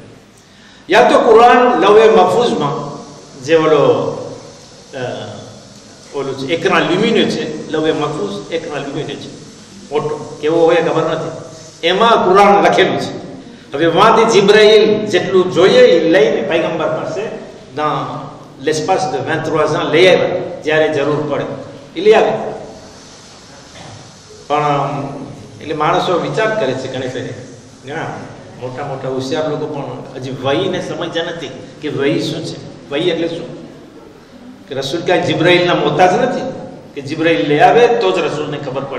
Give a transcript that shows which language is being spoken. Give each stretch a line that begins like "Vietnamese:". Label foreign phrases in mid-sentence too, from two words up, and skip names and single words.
Gujarati: યા તો કુરાન લવે મફૂઝમાં જે ઓલું છે એકના લ્યુમિનો છે, લવે મફૂઝ એકના લ્યુમિનો છે, મોટો કેવો હોય ખબર નથી, એમાં કુરાન લખેલું છે. હવે વાંથી જિબ્રાઈલ જેટલું જોઈએ એ લઈને પૈગંબર પાસે
French: dans l'espace de 23 ans
Gujarati: લઈ આવ્યા. જ્યારે જરૂર પડે એ લઈ આવે. પણ એટલે માણસો વિચાર કરે છે ઘણી ફેરે, ઘણા મોટા મોટા હોશિયાર લોકો પણ હજી વહીને સમજ્યા નથી કે વહી શું છે. વહી એટલે શું? કે રસૂલ કાંઈ જિબ્રાઈલના મોહતાજ નથી કે જિબ્રાઈલ લઈ આવે તો જ રસૂલને ખબર પડે.